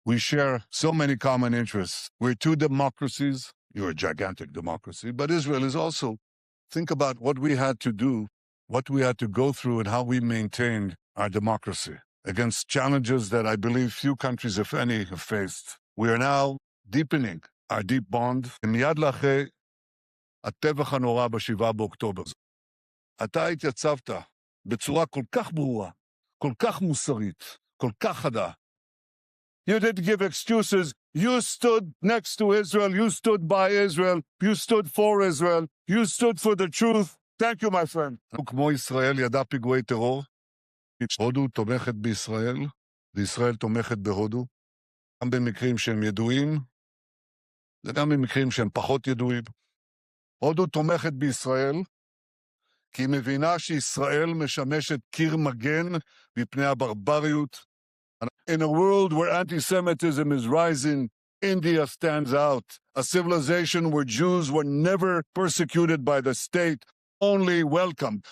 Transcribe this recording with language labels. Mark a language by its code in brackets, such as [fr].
[en] We share so many common interests. We're two democracies. You're a gigantic democracy, but Israel is also. Think about what we had to do, what we had to go through, and how we maintained our democracy against challenges that I believe few countries, if any, have faced. We are now deepening our deep bond. [he] מיד לאחרי הטבח הנורא ב-7 באוקטובר. אתה התייצבת בצורה כל כך ברורה, כל כך מוסרית, כל כך חדה. [en] You didn't give excuses. You stood next to Israel. You stood by Israel. You stood for Israel. You stood for the truth. Thank you, my friend. [he] כמו ישראל ידע פיגועי טרור, הודו תומכת בישראל, וישראל תומכת בהודו, גם במקרים שהם ידועים, וגם במקרים שהם פחות ידועים. הודו תומכת בישראל, כי היא מבינה שישראל משמשת קיר מגן מפני הברבריות. [en] In a world where anti-Semitism is rising, India stands out. A civilization where Jews were never persecuted by the state, only welcomed.